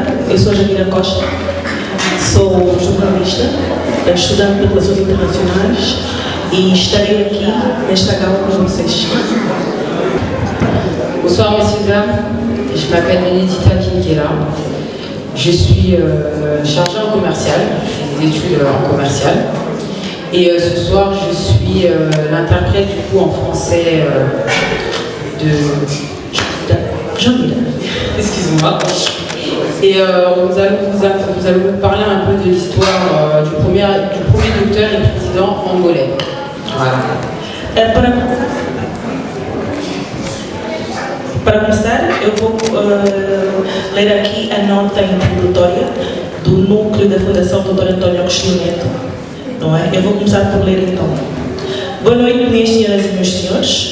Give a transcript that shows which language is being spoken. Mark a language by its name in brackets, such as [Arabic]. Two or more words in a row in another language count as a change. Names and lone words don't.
[Portuguese] Eu sou Jamila Costa, sou jornalista, estudante de Relações Internacionais e estarei aqui nesta gala com vocês. [French] Bonsoir messieurs et dames, je m'appelle Benedita Kinguera, je suis chargée en commercial, je fais des études en commercial et ce soir je suis l'interprète du coup en français de Jamila, excusez-moi. Et nous allons vous parler un peu de l'histoire du premier docteur et président angolais. Voilà. [Portuguese] Para começar, eu vou ler aqui a nota introdutória do núcleo da Fundação Dr. Antônio Agostinho Neto. Não é? Eu vou começar por ler então. Boa noite, minhas senhoras e meus senhores.